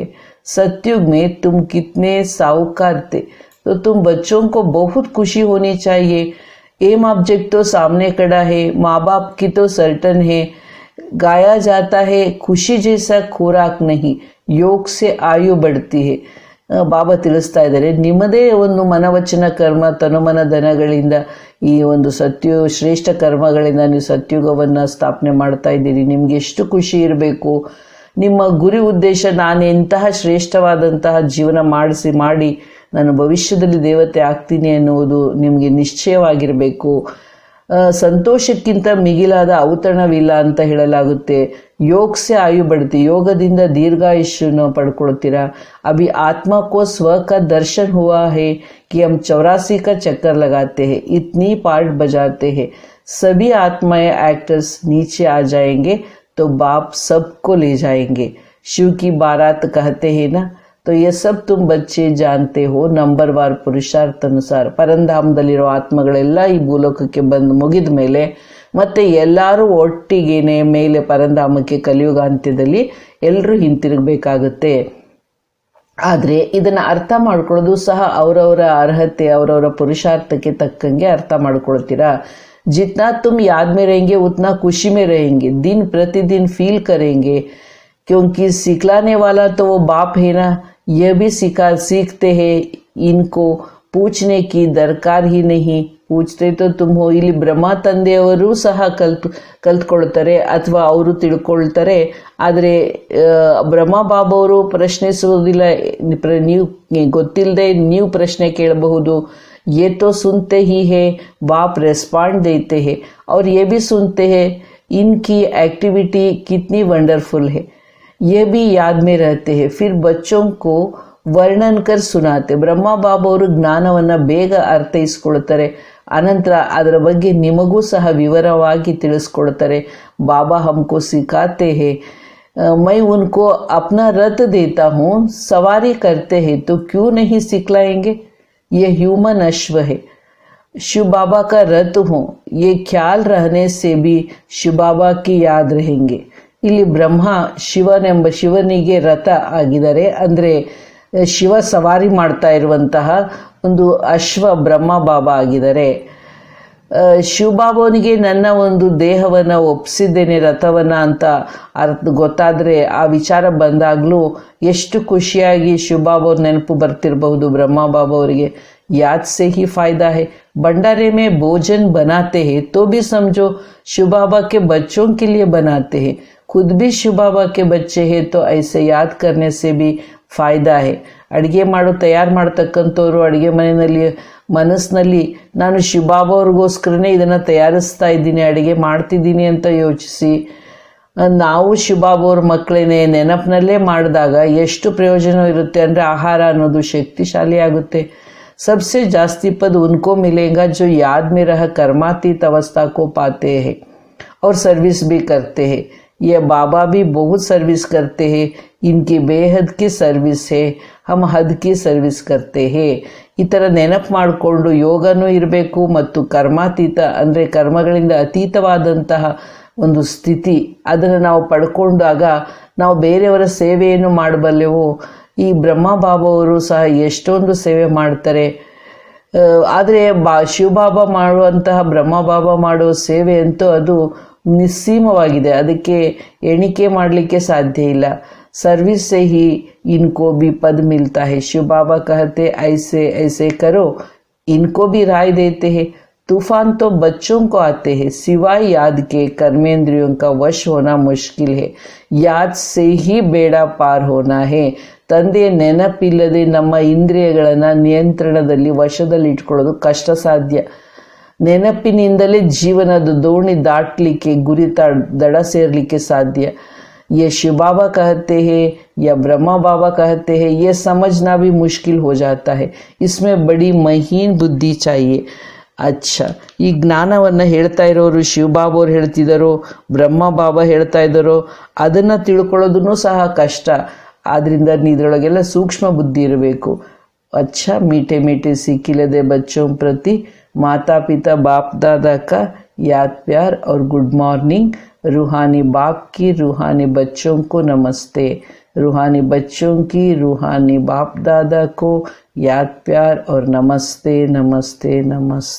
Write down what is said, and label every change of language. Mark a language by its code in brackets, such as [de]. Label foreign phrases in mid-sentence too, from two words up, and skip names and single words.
[hi] सतयुग में तुम कितने साहूकार थे, तो तुम बच्चों को बहुत खुशी होनी चाहिए। [en] aim object [hi] तो सामने खड़ा है, माँ बाप की तो सर्टन है। गाया जाता है खुशी जैसा खुराक नहीं, योग से आयु बढ़ती है। [kn] ಬಾಬಾ ತಿಳಿಸ್ತಾ ಇದ್ದಾರೆ, ನಿಮ್ಮದೇ ಒಂದು ಮನವಚನ ಕರ್ಮ ತನುಮನ ಧನಗಳಿಂದ ಈ ಒಂದು ಶ್ರೇಷ್ಠ ಕರ್ಮಗಳಿಂದ ನೀವು ಸತ್ಯುಗವನ್ನು ಸ್ಥಾಪನೆ ಮಾಡ್ತಾ ಇದ್ದೀರಿ. ನಿಮ್ಗೆ ಎಷ್ಟು ಖುಷಿ ಇರಬೇಕು. ನಿಮ್ಮ ಗುರಿ ಉದ್ದೇಶ ನಾನು ಎಂತಹ ಶ್ರೇಷ್ಠವಾದಂತಹ ಜೀವನ ಮಾಡಿ ನಾನು ಭವಿಷ್ಯದಲ್ಲಿ ದೇವತೆ ಆಗ್ತೀನಿ ಎನ್ನುವುದು ನಿಮಗೆ ನಿಶ್ಚಯವಾಗಿರಬೇಕು. ಸಂತೋಷಕ್ಕಿಂತ ಮಿಗಿಲಾದ ಔತಣವಿಲ್ಲ ಅಂತ ಹೇಳಲಾಗುತ್ತೆ. [hi] योग से आयु बढ़ती, [kn] ಯೋಗದಿಂದ ದೀರ್ಘಾಯುಷ್ಯ ಪಡ್ಕೊಳ್ತೀರಾ। [hi] अभी आत्मा को स्व का दर्शन हुआ है कि हम 84 का चक्कर लगाते हैं, इतनी पार्ट बजाते हैं। सभी आत्माएं एक्टर्स नीचे आ जाएंगे तो बाप सबको ले जाएंगे। शिव की बारात कहते हैं ना, तो ये सब तुम बच्चे जानते हो। नंबर वार पुरुषार्थ अनुसार [kn] ಪರಂಧಾಮದಲ್ಲಿರೋ ಆತ್ಮಗಳೆಲ್ಲ ಈ ಭೂಲೋಕಕ್ಕೆ ಬಂದು ಮುಗಿದ ಮೇಲೆ ಮತ್ತೆ ಎಲ್ಲರೂ ಒಟ್ಟಿಗೆನೆ ಮೇಲೆ ಪರಂಧಾಮಕ್ಕೆ ಕಲಿಯುಗಾಂತ್ಯದಲ್ಲಿ ಎಲ್ಲರೂ ಹಿಂತಿರುಗಬೇಕಾಗುತ್ತೆ. ಆದರೆ ಇದನ್ನು ಅರ್ಥ ಮಾಡ್ಕೊಳ್ಳೋದು ಸಹ ಅವರವರ ಅರ್ಹತೆ, ಅವರವರ ಪುರುಷಾರ್ಥಕ್ಕೆ ತಕ್ಕಂಗೆ ಅರ್ಥ ಮಾಡ್ಕೊಳ್ತೀರಾ. [hi] जितना तुम याद में रहेंगे उतना खुशी में रहेंगे, दिन प्रतिदिन फील करेंगे, क्योंकि सिखलाने वाला तो वो बाप है ना। यह भी सीखते हैं, इनको पूछने की दरकार ही नहीं। पूछते तो तुम हो. [kn] ಇಲ್ಲಿ ಬ್ರಹ್ಮ ತಂದೆಯವರು ಸಹ ಕಲ್ತ್ಕೊಳ್ತಾರೆ ಅಥವಾ ಅವರು ತಿಳ್ಕೊಳ್ತಾರೆ. ಆದರೆ ಬ್ರಹ್ಮ ಬಾಬವರು ಪ್ರಶ್ನಿಸುವುದಿಲ್ಲ. ನೀವು ಗೊತ್ತಿಲ್ಲದೆ ನೀವು ಪ್ರಶ್ನೆ ಕೇಳಬಹುದು. [hi] ये तो सुनते ही है, बाप रेस्पॉन्ड देते हैं और ये भी सुनते हैं इनकी एक्टिविटी कितनी वंडरफुल है, ये भी याद में रहते हैं. फिर बच्चों को वर्णन कर सुनाते. [kn] ಬ್ರಹ್ಮ ಬಾಬವರು ಜ್ಞಾನವನ್ನು ಬೇಗ ಅರ್ಥೈಸ್ಕೊಳ್ತಾರೆ. ಅನಂತರ ಅದರ ಬಗ್ಗೆ ನಿಮಗೂ ಸಹ ವಿವರವಾಗಿ ತಿಳಿಸ್ಕೊಡ್ತಾರೆ. [hi] ಬಾಬಾ हमको सिखाते हैं, मैं उनको अपना रथ देता हूँ, सवारी करते हैं तो क्यों नहीं सिखलाएंगे. ये ह्यूमन अश्व है, शिव बाबा का रथ हूँ. ये ख्याल रहने से भी शिव बाबा की याद रहेंगे. [kn] ಇಲ್ಲಿ ಬ್ರಹ್ಮ ಶಿವನಿಗೆ ರಥ ಆಗಿದ್ದಾರೆ. ಅಂದರೆ ಶಿವ ಸವಾರಿ ಮಾಡ್ತಾ ಇರುವಂತಹ ಒಂದು ಅಶ್ವ ಬ್ರಹ್ಮ ಬಾಬಾ ಆಗಿದ್ದಾರೆ. ಶಿವಬಾಬನಿಗೆ ನನ್ನ ಒಂದು ದೇಹವನ್ನು ಒಪ್ಪಿಸಿದ್ದೇನೆ ರಥವನ್ನು ಅಂತ ಗೊತ್ತಾದರೆ, ಆ ವಿಚಾರ ಬಂದಾಗಲೂ ಎಷ್ಟು ಖುಷಿಯಾಗಿ ಶಿವಬಾಬವ್ರ ನೆನಪು ಬರ್ತಿರಬಹುದು ಬ್ರಹ್ಮ ಬಾಬಾ ಅವರಿಗೆ. [hi] याद से ही फायदा है. भंडारे में भोजन बनाते हैं तो भी समझो शिव बाबा के बच्चों के लिए बनाते हैं. खुद भी शिव बाबा के बच्चे हैं तो ऐसे याद करने से भी फायदा है. [kn] ಅಡುಗೆ ತಯಾರು ಮಾಡ್ತಕ್ಕಂಥವ್ರು ಅಡುಗೆ ಮನಸ್ಸಿನಲ್ಲಿ ನಾನು ಶಿವಬಾಬಾ ಅವ್ರಿಗೋಸ್ಕರನೇ ಇದನ್ನು ತಯಾರಿಸ್ತಾ ಇದ್ದೀನಿ, ಅಡುಗೆ ಮಾಡ್ತಿದ್ದೀನಿ ಅಂತ ಯೋಚಿಸಿ ನಾವು ಶಿವಬಾಬಾ ಅವ್ರ ಮಕ್ಕಳೇನೆ ನೆನಪಿನಲ್ಲೇ ಮಾಡಿದಾಗ ಎಷ್ಟು ಪ್ರಯೋಜನ ಇರುತ್ತೆ ಅಂದರೆ ಆಹಾರ ಅನ್ನೋದು ಶಕ್ತಿಶಾಲಿ ಆಗುತ್ತೆ. [hi] सबसे जास्ती पद उनको मिलेगा जो याद में रह कर्मातीत अवस्था को पाते हैं और सर्विस भी करते हैं. ये बाबा भी बहुत सर्विस करते हैं, इनकी बेहद की सर्विस है, हम हद की सर्विस करते हैं. [kn] ಈ ಥರ ನೆನಪು ಮಾಡಿಕೊಂಡು ಯೋಗನೂ ಇರಬೇಕು ಮತ್ತು ಕರ್ಮಾತೀತ ಅಂದರೆ ಕರ್ಮಗಳಿಂದ ಅತೀತವಾದಂತಹ ಒಂದು ಸ್ಥಿತಿ ಅದನ್ನು ನಾವು ಪಡ್ಕೊಂಡಾಗ ನಾವು ಬೇರೆಯವರ ಸೇವೆಯನ್ನು ಮಾಡಬಲ್ಲೆವು. ಈ ಬ್ರಹ್ಮ ಬಾಬಾವರು ಸಹ ಎಷ್ಟೊಂದು ಸೇವೆ ಮಾಡ್ತಾರೆ. ಆದರೆ ಶಿವಬಾಬಾ ಮಾಡುವಂತಹ ಬ್ರಹ್ಮ ಬಾಬಾ ಮಾಡುವ ಸೇವೆ ಅಂತೂ ಅದು ನಿಸ್ಸೀಮವಾಗಿದೆ, ಅದಕ್ಕೆ ಎಣಿಕೆ ಮಾಡಲಿಕ್ಕೆ ಸಾಧ್ಯ ಇಲ್ಲ. [hi] सर्विस से ही इनको भी पद मिलता है. शिव बाबा कहते ऐसे ऐसे करो, इनको भी राय देते हैं. तूफान तो बच्चों को आते हैं, सिवाय याद के कर्मेंद्रियों का वश होना मुश्किल है. याद से ही बेड़ा पार होना है. [kn] ತಂದೆಯ ನೆನಪಿಲ್ಲದೆ ನಮ್ಮ ಇಂದ್ರಿಯಗಳನ್ನು ನಿಯಂತ್ರಣದಲ್ಲಿ ವಶದಲ್ಲಿ ಇಟ್ಕೊಳ್ಳೋದು ಕಷ್ಟ ಸಾಧ್ಯ. ನೆನಪಿನಿಂದಲೇ ಜೀವನದ ದೋಣಿ ದಾಟಲಿಕ್ಕೆ ಗುರಿ ದಡ ಸೇರಲಿಕ್ಕೆ ಸಾಧ್ಯ. [hi] ये शिव बाबा कहते हैं या ब्रह्मा बाबा कहते हैं, ये समझना भी मुश्किल हो जाता है. इसमें बड़ी महीन बुद्धि चाहिए. [kn] ಅಚ್ಚ, ಈ ಜ್ಞಾನವನ್ನು ಹೇಳ್ತಾ ಇರೋರು ಶಿವಬಾಬಾ ಅವ್ರು ಹೇಳ್ತಿದ್ದಾರೋ, ಬ್ರಹ್ಮ ಬಾಬಾ ಹೇಳ್ತಾ ಇದ್ದಾರೋ, ಅದನ್ನು ತಿಳ್ಕೊಳ್ಳೋದೂ ಸಹ ಕಷ್ಟ. ಆದ್ದರಿಂದ ಇದರೊಳಗೆಲ್ಲ ಸೂಕ್ಷ್ಮ ಬುದ್ಧಿ ಇರಬೇಕು. [hi] अच्छा मीठे मीठे सीखिलदे बच्चों प्रति माता पिता बाप दादा का याद प्यार और [en] good morning. [hi] रूहानी बाप की रूहानी बच्चों को नमस्ते. रूहानी बच्चों की रूहानी बाप दादा को याद प्यार और नमस्ते नमस्ते नमस्ते.